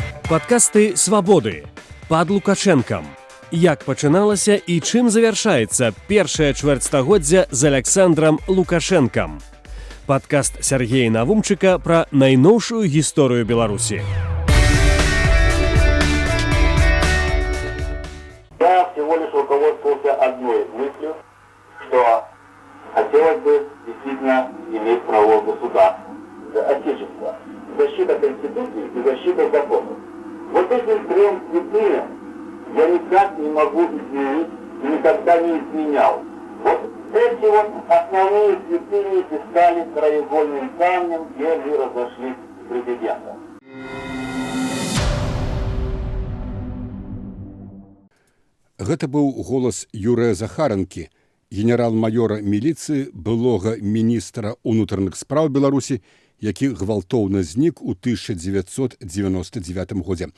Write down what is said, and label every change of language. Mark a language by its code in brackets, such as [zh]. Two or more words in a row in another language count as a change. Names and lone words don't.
[be] Падкасты «Свабоды» пад Лукашэнкам. Як пачыналася і чым завяршаецца першае чвэрцьстагоддзя з Аляксандрам Лукашэнкам. Падкаст Сергея Навумчыка пра найноўшую гісторыю Беларусі. [ru] Я всего лишь руководствовался одной мыслью, что хотелось бы действительно иметь правовое государство, отечество, защита Конституции и защита законов. Вот этим трем святыням я никак не могу изменить и никогда не изменял. Вот эти вот основные святыни и стали краеугольным камнем, где мы разошлись с президентом. [be] Гэта быў голас Юрыя Захаранкі, генерал-майора міліцыі, былога міністра ўнутраных спраў Беларусі, які гвалтоўна знік у 1999 годзе.